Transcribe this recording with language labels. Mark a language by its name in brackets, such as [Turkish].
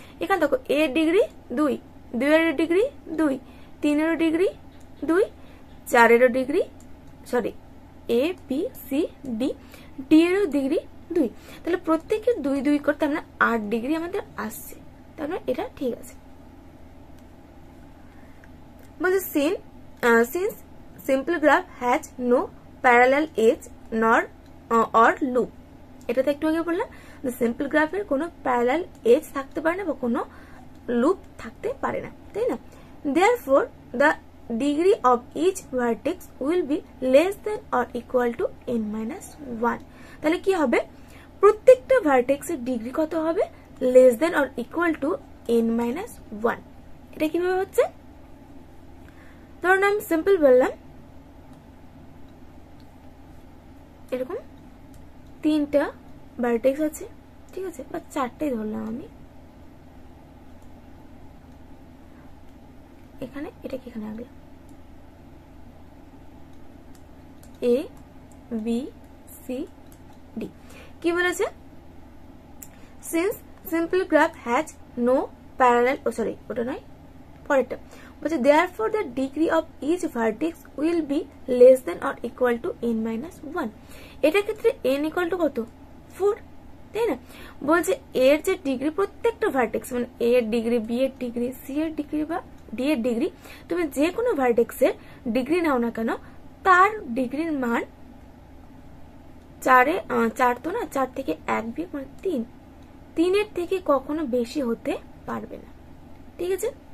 [Bangla] এখানে দেখো এ ডিগ্রি 2, 2 এর ডিগ্রি 2, 3 এর ডিগ্রি 2, 4 এর degree, sorry A B C D, D এর ডিগ্রি 2। তাহলে প্রত্যেকে 2 2 করতে আমরা 8 ডিগ্রি আমাদের আসছে। তার মানে এটা ঠিক আছে। [English] বলছে since simple graph has no parallel edge nor or loop। [Bangla] এটা তো একটু আগে বললাম যে সিম্পল গ্রাফের কোনো প্যারালাল এজ থাকতে পারে না বা কোনো লুপ থাকতে পারে না, তাই না? [English] therefore the degree of each vertex will be less than or equal to n-1। [Bangla] তাহলে কি হবে? প্রত্যেকটা ভার্টেক্সের ডিগ্রি কত হবে? [English] Less than or equal to n-1। [Bangla] এটা কিভাবে হচ্ছে? ধরুন আমি সিম্পল বললাম, এরকম 3টা ভার্টেক্স আছে, ঠিক আছে, বা 4টাই ধরলাম আমি। এখানে এটাকে এখানে আগে এ বি সি ডি। কি বলেছে? Since [English] simple graph has no parallel, [Bangla] sorry ওটা নয়, পরেরটা বলছে [English] therefore the degree of each vertex will be less than or equal to n-1। [Bangla] এটার ক্ষেত্রে n equal to কত 4, তাই না? বলছে এর যে ডিগ্রি প্রত্যেকটা ভার্টেক্স মানে a এর ডিগ্রি, b এর ডিগ্রি, c এর ডিগ্রি বা d এর ডিগ্রি, তুমি যে কোনো ভার্টেক্সের ডিগ্রি নাও না কেন তার ডিগ্রির মান 4 তো না, 4 থেকে 1 বিয়োগ মানে 3 এর থেকে কখনো বেশি হতে পারবে না। ঠিক আছে?